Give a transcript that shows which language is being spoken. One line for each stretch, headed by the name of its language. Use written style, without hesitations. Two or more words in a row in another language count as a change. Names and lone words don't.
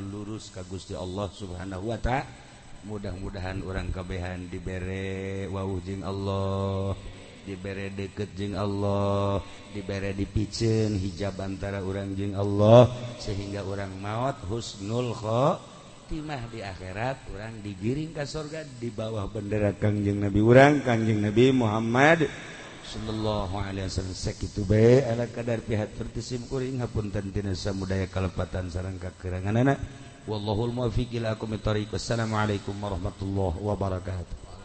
Sundanese: lurus ka Gusti Allah
Arabic: سبحانه وتعالى
Sundanese: mudah-mudahan orang kabehan dibere wawuh jeung Allah dibere deket jeung Allah, dibere dipicen hijab antara urang jeung Allah sehingga urang maot
Arabic: حسن الخاتمة
Sundanese: di akhirat, urang digiring ka surga
Indonesian: di bawah bendera
Sundanese: Kangjeng Nabi urang Kangjeng Nabi Muhammad
Arabic: صلى الله عليه وسلم.
Sundanese: Sakitu bae ala kadar pihatur tisim kuring hapunten tina samudaya kalepatan sareng kakuranganana.
Arabic: والله الموفق إلى أقوم الطريق. والسلام عليكم ورحمة الله وبركاته.